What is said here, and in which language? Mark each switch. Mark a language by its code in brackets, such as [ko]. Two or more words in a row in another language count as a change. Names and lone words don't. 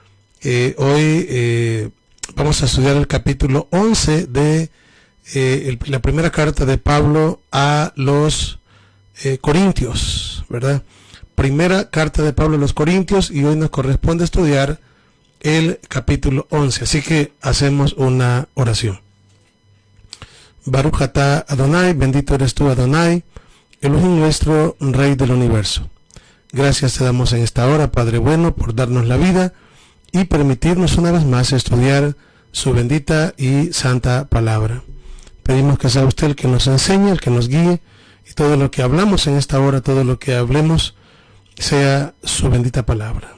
[es] Hoy vamos a estudiar el capítulo 11 de la primera carta de Pablo a los Corintios, ¿verdad? Primera carta de Pablo a los Corintios, y hoy nos corresponde estudiar el capítulo 11. Así que hacemos una oración. [he] ברוך אתה אדוני, [es] bendito eres tú Adonai, Elohim nuestro, Rey del universo. Gracias te damos en esta hora, Padre bueno, por darnos la vida y permitirnos una vez más estudiar su bendita y santa palabra. Pedimos que sea usted el que nos enseñe, el que nos guíe, y todo lo que hablamos en esta hora, todo lo que hablemos, sea su bendita palabra.